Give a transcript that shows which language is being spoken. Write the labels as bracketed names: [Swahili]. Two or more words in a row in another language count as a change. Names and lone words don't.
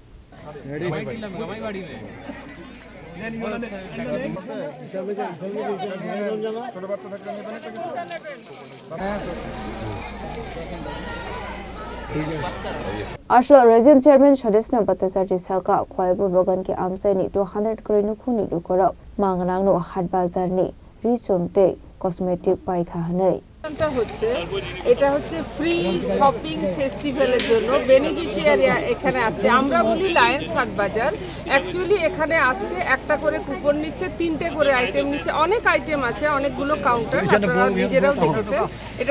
[Kok Borok] Ashla region chairman Chodes Nabata Charji saka khwai porbagan ki amsai ni 200 crore nu khuni lu koro mangnang no hat bazar ni risomte cosmetic paikha hanai [Bangla] এটা হচ্ছে [English] free shopping [Bangla] ফেস্টিভ্যালের জন্য বেনিফিশিয়ারি এখানে আসছে আমরা বলি লায়ন্স হাট বাজার অ্যাকচুয়ালি এখানে আসছে একটা করে কুপন নিচ্ছে তিনটে করে আইটেম নিচ্ছে অনেক আইটেম আছে অনেকগুলো কাউন্টার আপনারা নিজেরাও দেখেছেন এটা